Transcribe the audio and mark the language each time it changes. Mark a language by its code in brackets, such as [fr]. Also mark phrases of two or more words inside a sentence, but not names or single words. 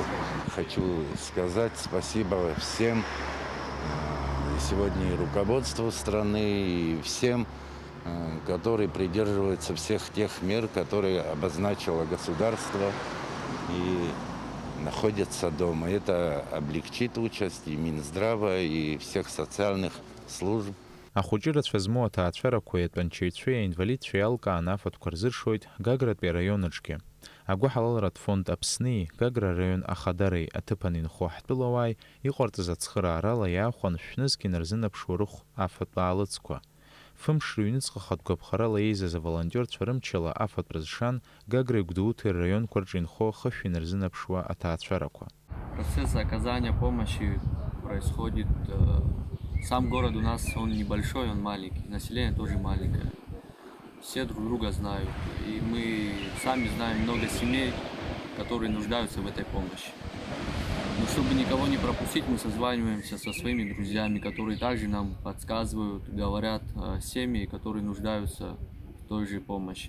[ru] Хочу сказать спасибо всем, сегодня и руководству страны, и всем, которые придерживаются всех тех мер, которые обозначило государство и находятся дома. Это облегчит участь и Минздрава, и всех социальных служб. [ab] Ахәыҷырацәа змоу аҭаацәарақәа иатәанчаҩцәеи аинвалидцәеи еилкааны афатәқәа рзыршоит Гагратәи араионаҿгьы. Агәаҳалалратә фонд Аԥсни, Гагра араион ахадареи аҭыԥан инхо ҳтәылауааи иҟарҵаз ацхыраарала иаахәан шәнызқь инарзынаԥшуа рыхә афатә аалыҵқәа. Фымш рыҩныҵҟа хатәгәаԥхарала еизаз аволонтерцәа рымчала афатә рызшан Гагреи Гәдоуҭеи рраионқәа рҿы инхо хыхь инарзынаԥшуа аҭаацәарақәа. [ru] Процесс оказания помощи происходит. Сам город у нас, он небольшой, он маленький, население тоже маленькое. Все друг друга знают, и мы сами знаем много семей, которые нуждаются в этой помощи. Но чтобы никого не пропустить, мы созваниваемся со своими друзьями, которые также нам подсказывают, говорят семьи, которые нуждаются в той же помощи.